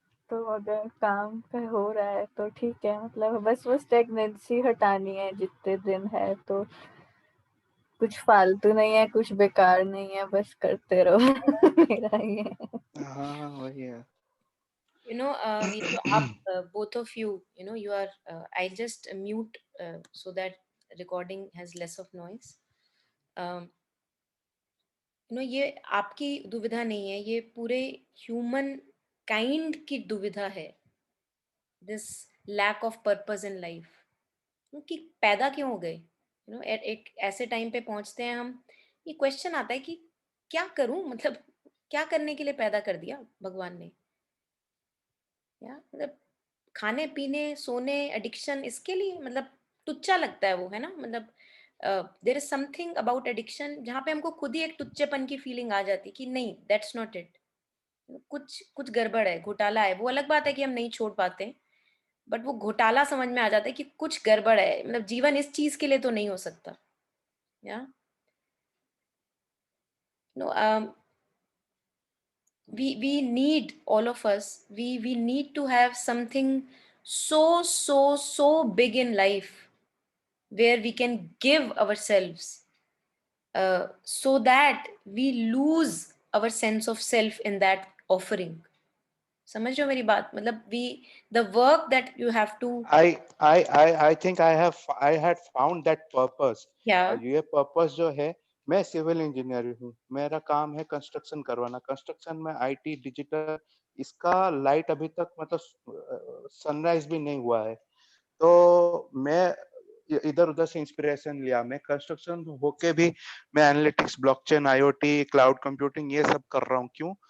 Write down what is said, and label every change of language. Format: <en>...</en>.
<hi>तो अगर काम पे हो रहा है तो ठीक है, मतलब बस वो स्टेगनेंसी हटानी है जितने दिन है, तो कुछ फालतू नहीं है, कुछ बेकार नहीं है, बस करते रहो। मेरा ये है। हाँ वही है।</hi> <en>Neetu, both of you, you are, I'll just mute so that recording has less of noise.</en> <hi>Um, ये आपकी दुविधा नहीं है, ये पूरे ह्यूमन काइंड की दुविधा है,</hi> <en>This lack of purpose in life.</en> <hi>कि पैदा क्यों हो गए, एक ऐसे टाइम पे पहुंचते हैं हम, ये क्वेश्चन आता है कि क्या करूं, मतलब क्या करने के लिए पैदा कर दिया भगवान ने, या मतलब खाने पीने सोने एडिक्शन इसके लिए, मतलब टुच्चा लगता है वो, है ना, मतलब there is something about addiction जहाँ पे हमको खुद ही एक टुच्चेपन की फीलिंग आ जाती है कि नहीं, दैट्स नॉट इट, कुछ कुछ गड़बड़ है, घोटाला है। वो अलग बात है कि हम नहीं छोड़ पाते, बट वो घोटाला समझ में आ जाता है कि कुछ गड़बड़ है, मतलब जीवन इस चीज के लिए तो नहीं हो सकता।</hi> <en>या no we need, all of us, we need to have something so big in life where we can give ourselves, so that we lose our sense of self in that offering.</en> <hi>समझ रहे हो मेरी बात, मतलब</hi> <en>we, the work that you have to, I think I had found that purpose। yeah,</en> <hi>ये purpose जो है मैं सिविल इंजीनियर हूँ, मेरा काम है कंस्ट्रक्शन करवाना। कंस्ट्रक्शन में आईटी, डिजिटल, इसका लाइट अभी तक मतलब सनराइज भी नहीं हुआ है। तो मैं इधर-उधर से इंस्पिरेशन लिया। मैं कंस्ट्रक्शन होके भी मैं analytics, blockchain, IoT, cloud computing ये सब कर रहा हूँ। क्यों?</hi>